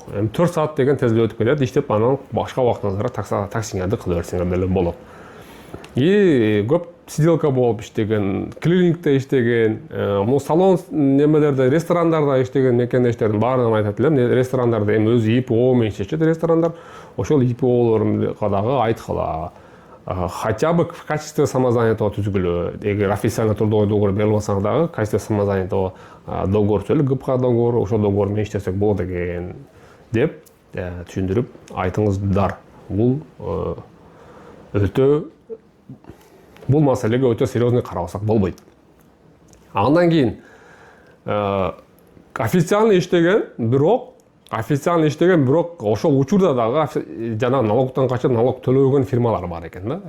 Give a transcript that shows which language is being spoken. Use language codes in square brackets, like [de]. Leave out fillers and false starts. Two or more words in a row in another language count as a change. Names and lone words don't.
[ky] 4 саат деген тез эле өтүп кетет, иштеп анан башка убактыңызда таксиңерди кыла берсеңер деле болот. Көп сиделка болуп иштеген, клинингде иштеген, салон немелерде, ресторандарда иштеген мекендештердин баардыгын айтат элем. Ресторандарда эми өзү ИПО менен иштешет ресторандар. Ошол ИПОлорунга дагы айткыла. [ru] Хотя бы в качестве самозанятого түзгүлө. [ky] Эгер [ru] официально трудовой договор [ky] берип алсаң дагы, [ru] в качестве самозанятого договор [ky] түзөлүп, ГПХ договор, ошол договор менен иштесек болот экен деп түшүндүрүп айтыңыздар. Бул маселеге өтө серьезный карабасак болбойт. Андан кийин официально иштеген, бирок ошол учурда дагы жана налогтон качып налог төлөбөгөн фирмалар бар экен да.